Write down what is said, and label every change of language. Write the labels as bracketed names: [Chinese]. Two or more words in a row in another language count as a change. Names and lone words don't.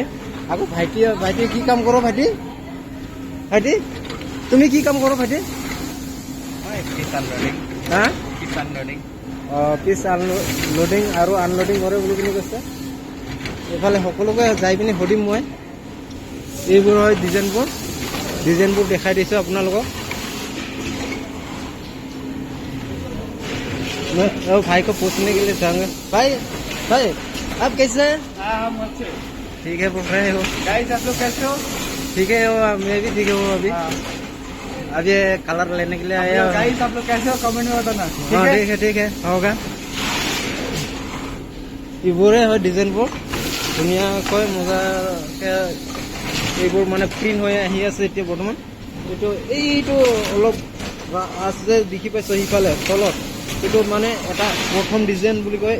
[Assamese] আকৌ ভাইটিয়ে কি কাম কৰোঁ? ভাইটি তুমি কি কাম কৰোঁ ভাইটি? হা পিছ লোডিং আৰু আনলোডিং কৰে বুলি কিনি কৈছে। এইফালে সকলোকে যাই পিনি সুধিম মই। এইবোৰ হয় ডিজাইনবোৰ দেখাই দিছোঁ আপোনালোকক। [Hindi] भाई को पूछने के लिए जाऊंगा। भाई आप कैसे हैं? हम अच्छे। ठीक है, बोल रहे हो? गाइस आप लोग कैसे हो? ठीक है, मैं भी ठीक हूँ अभी। अब ये कलर लेने के लिए आया हूँ। गाइस आप लोग कैसे हो कमेंट में बताना। ठीक है होगा। [Assamese] এইবোৰে হয় ডিজাইনবোৰ ধুনীয়াকৈ মজাকৈ এইবোৰ মানে প্ৰিণ্ট হৈ আহি আছে এতিয়া বৰ্তমান। এইটো অলপ আছে দেখি পাইছোঁ সিফালে তলত, এইটো মানে এটা প্ৰথম ডিজাইন বুলি কয়।